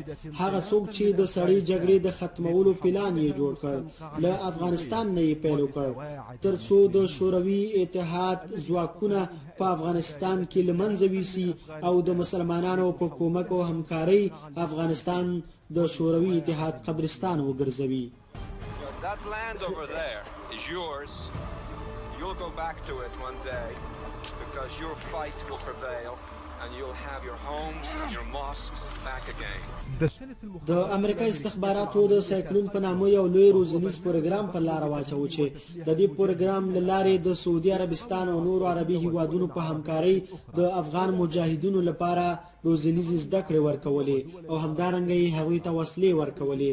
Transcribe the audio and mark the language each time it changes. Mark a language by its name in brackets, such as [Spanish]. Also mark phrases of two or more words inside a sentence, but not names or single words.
[Pashto] هغه څوک چې د سړې جګړې د ختمولو پلان یې جوړ کړ، له افغانستان نه یې پیل وکړ تر څو د شوروي اتحاد ځواکونه په افغانستان کې له منځه ویسي او د مسلمانانو په کومک او همکارۍ افغانستان د شوروي اتحاد قبرستان وګرځوي. [English] That land over there is yours. You'll go back to it one day because your fight will prevail and you'll have your homes and your mosques back again. [Pashto] د امریکا استخباراتو د سایکلون په نامه یو لوی روزنیز پروګرام په لار واچو چې د دې پروګرام له لارې د سعودي عربستان او نورو عربي هیوادونو په همکارۍ د افغان مجاهدینو لپاره روزنیز زده کړې ورکولې او همدارنګه یې هغوی ته وسلې ورکولې.